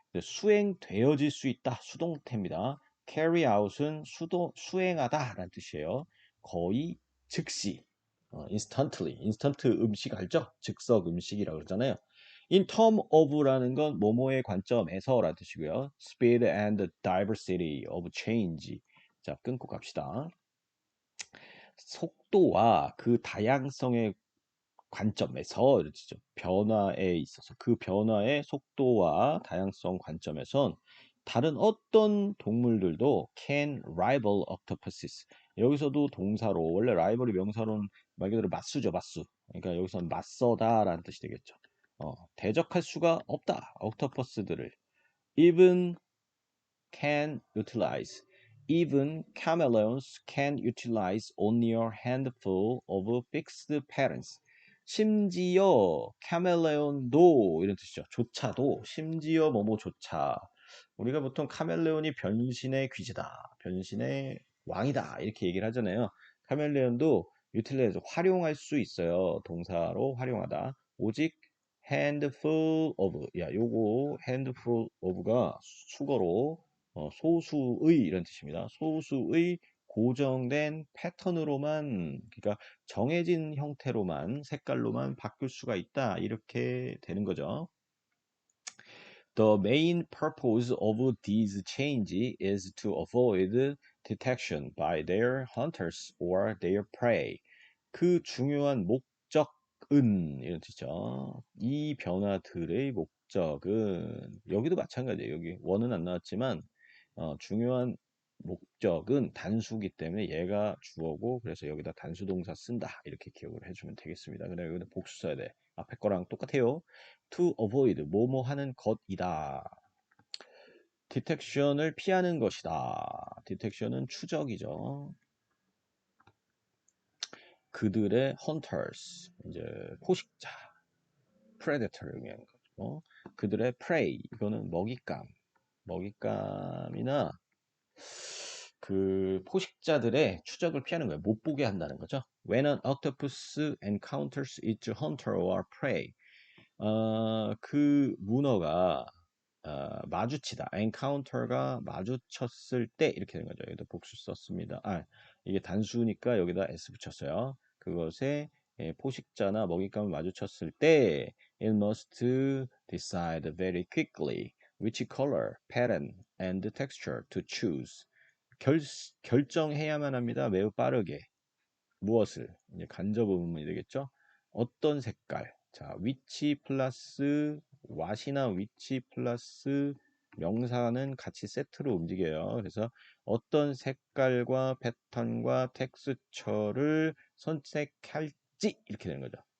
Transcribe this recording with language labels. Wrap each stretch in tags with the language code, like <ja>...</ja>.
<ko>수행되어질 수 있다. 수동태입니다. carry out은 수행하다 라는 뜻이에요. 거의 즉시 instantly, instant 음식 알죠? 즉석 음식이라고 그러잖아요.</ko> <en>In term of</en> <ko>라는 건 뭐뭐의 관점에서라는 뜻이고요.</ko> <en>Speed and diversity of change.</en> <ko>자, 끊고 갑시다. 속도와 그 다양성의 관점에서 이렇죠. 변화에 있어서 그 변화의 속도와 다양성 관점에선 다른 어떤 동물들도</ko> <en>can rival octopuses.</en> <ko>여기서도 동사로 원래 rival이 명사로는 말 그대로 맞수죠, 맞수. 그러니까 여기서는 맞서다라는 뜻이 되겠죠. 대적할 수가 없다. 옥토퍼스들을</ko> <en>even can utilize. Even chameleons can utilize only a handful of fixed patterns.</en> <ko>심지어 카멜레온도 이런 뜻이죠. 조차도 심지어 뭐뭐조차 우리가 보통 카멜레온이 변신의 귀재다. 변신의 왕이다. 이렇게 얘기를 하잖아요. 카멜레온도 유틸라이즈 활용할 수 있어요. 동사로 활용하다. 오직 handful of 요거 handful of가 수거로 소수의 이런 뜻입니다. 소수의 고정된 패턴으로만 그러니까 정해진 형태로만 색깔로만 바꿀 수가 있다. 이렇게 되는 거죠.</ko> <en>The main purpose of these changes is to avoid detection by their hunters or their prey.</en> <ko>그 중요한 목적은 이런 뜻이죠. 이 변화들의 목적은 여기도 마찬가지예요. 여기 원은 안 나왔지만 중요한 목적은 단수기 때문에 얘가 주어고 그래서 여기다 단수 동사 쓴다 이렇게 기억을 해주면 되겠습니다. 그다음에 여기다 복수 써야 돼. 앞에 거랑 똑같아요.</ko> <en>To avoid</en> <ko>뭐뭐 하는 것이다. detection을 피하는 것이다. detection은 추적이죠. 그들의 hunters 이제 포식자 predator를 의미하는 거죠. 그들의 prey 이거는 먹잇감이나 그 포식자들의 추적을 피하는 거예요. 못 보게 한다는 거죠.</ko> <en>When an octopus encounters its hunter or prey,</en> <ko>그 문어가 마주치다. encounter가 마주쳤을 때 이렇게 되는 거죠. 여기다 복수 썼습니다. 이게 단수니까 여기다 s 붙였어요. 그것에 포식자나 먹잇감을 마주쳤을 때</ko> <en>it must decide very quickly which color, pattern, and texture to choose.</en> <ko>결정해야만 합니다. 매우 빠르게. 무엇을? 이제 간접 의문문이 되겠죠? 어떤 색깔? 자, which 플러스 what이나 which 플러스 명사는 같이 세트로 움직여요. 그래서 어떤 색깔과 패턴과 텍스처를 선택할지 이렇게 되는 거죠.</ko>